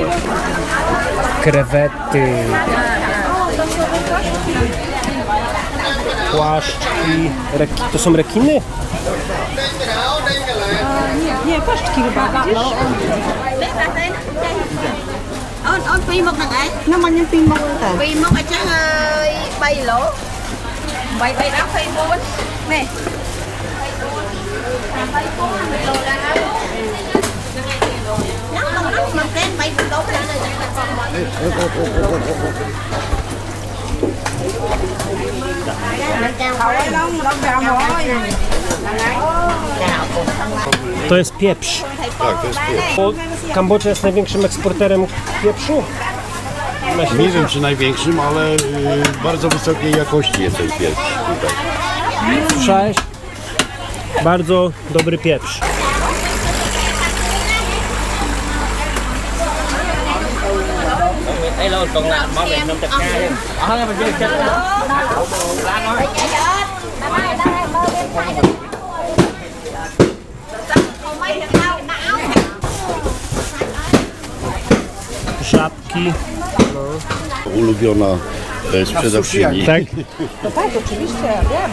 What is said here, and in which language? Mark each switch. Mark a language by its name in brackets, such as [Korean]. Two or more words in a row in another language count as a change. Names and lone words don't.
[Polish] Krewety. Płaszczki. To są rekiny? Nie, płaszczki chyba, widzisz? [Vietnamese] On pi một thằng ấy nó mang nhân pi một ở chắc 3 lỗ 7 đó phi 4 nè 3 lỗ ra nó mà cái 7 lỗ ra [Polish] To jest pieprz. Tak, to jest pieprz. Bo Kambodża jest największym eksporterem pieprzu. Nie wiem czy największym, ale bardzo wysokiej jakości jest ten pieprz tutaj. Słyszałeś? Bardzo dobry pieprz. [Vietnamese] Đây luôn, còn làm món này 500 k luôn. Đó, mình chơi chân đó. [Polish] Żabki. Ulubiona sprzedawczyni. Tak? No tak, oczywiście, ja wiem.